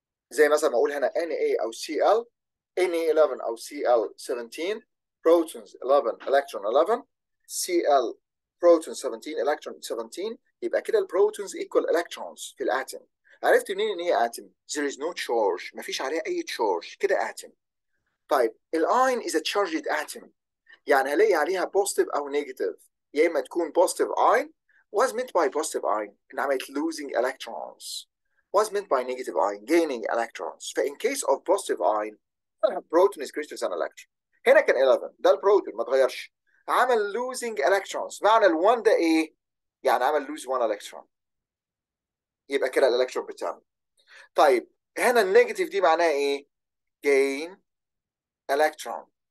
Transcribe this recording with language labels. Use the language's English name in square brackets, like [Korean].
[Arabic] زي مثلا ما اقول هنا Na او Cl, Na11 او Cl17, [English] protons 11 electron 11, Cl proton 17 electron 17. [Arabic] يبقى كده البروتونز equal electrons في الاتم. عرفت منين ان هي اتم؟ [English] there is no charge، [Arabic] مفيش عليها اي charge، كده اتم. طيب الاين [English] is a charged atom، [Arabic] يعني هلاقي عليها positive او negative. يا اما تكون positive ion. [English] What's meant by positive ion؟ [Arabic] ان عملت [English] losing electrons. What's meant by negative ion؟ gaining electrons. فإن case of positive ion proton is greater than electron. [Arabic] هنا كان 11 ده البروتون ما اتغيرش، عمل [English] losing electrons. [Arabic] معنى ال1 ده ايه؟ يعني عمل [English] lose 1 electron، [Arabic] يبقى كده الالكترون بتاعنا. طيب هنا النيجاتيف دي معناها ايه؟ [English] gain electron.